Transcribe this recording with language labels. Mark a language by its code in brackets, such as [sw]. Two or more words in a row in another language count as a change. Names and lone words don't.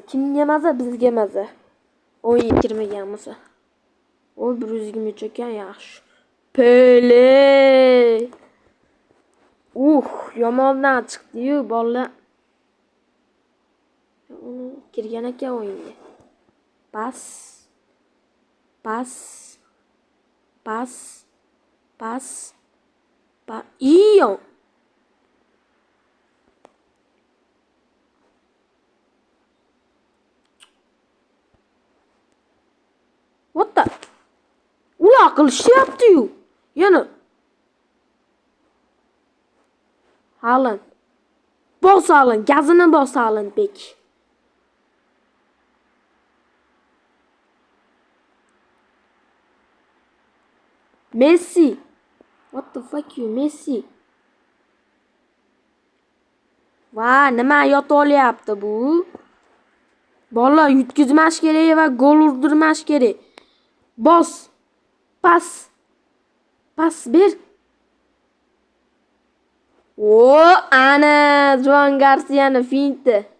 [uz] Kimga mazza? Bizga mazza. O'yinga kirmagan bo'lsa. O 123 ekan, yaxshi. Pele. Yomondan chiqdi-yu, bolalar. Kirgan ekan o'yinga. Pas. Iyo. [en] What the? [uz] Ular qilishyapti-yu. Yana. Haaland. Bos Haaland, gazini bos Haaland bek. Messi. [en] What the fuck you Messi? [uz] Va, nima yotib olyapti bu? Bola yutkizmash kerak va gol urdirmash kerak. Bos. Pas ber. Ana Juan Garcia'ni finti.